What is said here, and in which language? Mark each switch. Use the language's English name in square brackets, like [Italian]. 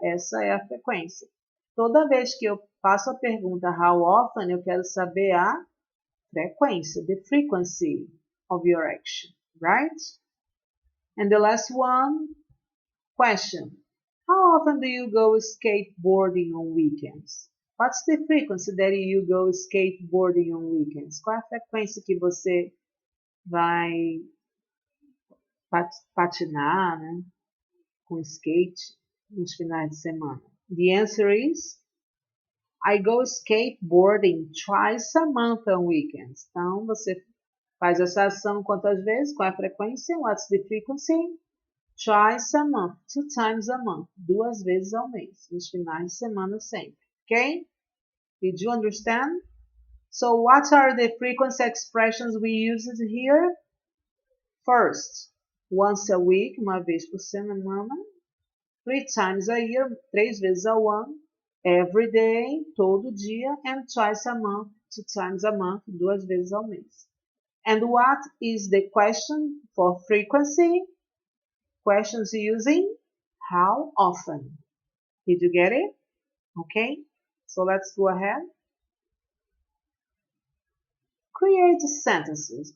[Portuguese] Essa é a frequência. Toda vez que eu faço a pergunta how often, eu quero saber a frequência, [English] the frequency of your action, right? And the last one, question. How often do you go skateboarding on weekends? What's the frequency that you go skateboarding on weekends? [Portuguese] Qual é a frequência que você vai patinar, né, com skate nos finais de semana? [English] The answer is I go skateboarding twice a month on weekends. [Portuguese] Então, você faz essa ação quantas vezes? Qual é a frequência? [English] What's the frequency? Twice a month, 2 times a month, [Portuguese] 2 vezes ao mês, nos finais de semana sempre. [English] Okay? Did you understand? So what are the frequency expressions we used here? First, once a week, [Portuguese] uma vez por semana. [English] 3 times a year, [Portuguese] 3 vezes ao ano. [English] Every day, [Portuguese] todo dia. [English] And twice a month, 2 times a month, [Portuguese] 2 vezes ao mês. [English] And what is the question for frequency? Questions using how often. Did you get it? Okay, so let's go ahead. Create sentences.